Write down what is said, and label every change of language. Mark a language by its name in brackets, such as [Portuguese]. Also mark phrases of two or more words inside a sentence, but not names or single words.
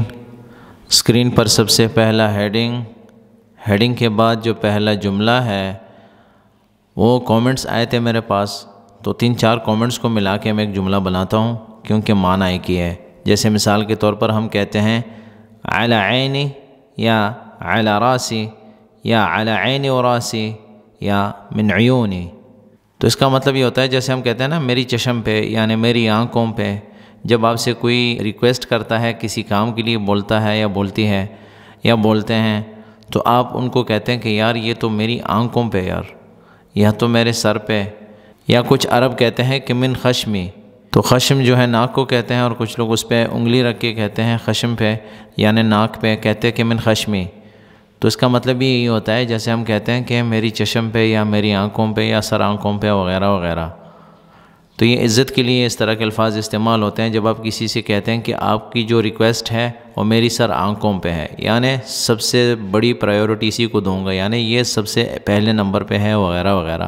[Urdu] اسکرین پر سب سے پہلا ہیڈنگ کے بعد جو پہلا جملہ ہے وہ کومنٹس آئے تھے میرے پاس، تو 3-4 کومنٹس کو ملا کے میں ایک جملہ بناتا ہوں کیونکہ معنی ایک ہی ہے۔ جیسے مثال کے طور پر ہم کہتے ہیں [Arabic] علی عینی [Urdu] یا [Arabic] علی راسی [Urdu] یا [Arabic] علی عینی و راسی [Urdu] یا [Arabic] من عیونی، [Urdu] تو اس کا مطلب یہ ہوتا ہے جیسے ہم کہتے ہیں نا میری چشم پہ، یعنی میری آنکھوں پہ۔ جب آپ سے کوئی ریکویسٹ کرتا ہے کسی کام کے لیے، بولتا ہے یا بولتی ہے یا بولتے ہیں، تو آپ ان کو کہتے ہیں کہ یار یہ تو میری آنکھوں پہ، یار یا تو میرے سر پہ، یا کچھ عرب کہتے ہیں کہ [Arabic] من خشمی، [Urdu] تو خشم جو ہے ناک کو کہتے ہیں، اور کچھ لوگ اس پہ انگلی رکھ کے کہتے ہیں خشم پہ یعنی ناک پہ، کہتے ہیں کہ [Arabic] من خشمی۔ [Urdu] تو اس کا مطلب یہی ہوتا ہے جیسے ہم کہتے ہیں کہ میری چشم پہ یا میری آنکھوں پہ یا سر آنکھوں پہ وغیرہ وغیرہ۔ تو یہ عزت کے لیے اس طرح کے الفاظ استعمال ہوتے ہیں جب آپ کسی سے کہتے ہیں کہ آپ کی جو ریکویسٹ ہے وہ میری سر آنکھوں پہ ہے، یعنی سب سے بڑی پرائیورٹی اسی کو دوں گا، یعنی یہ سب سے پہلے نمبر پہ ہے وغیرہ وغیرہ۔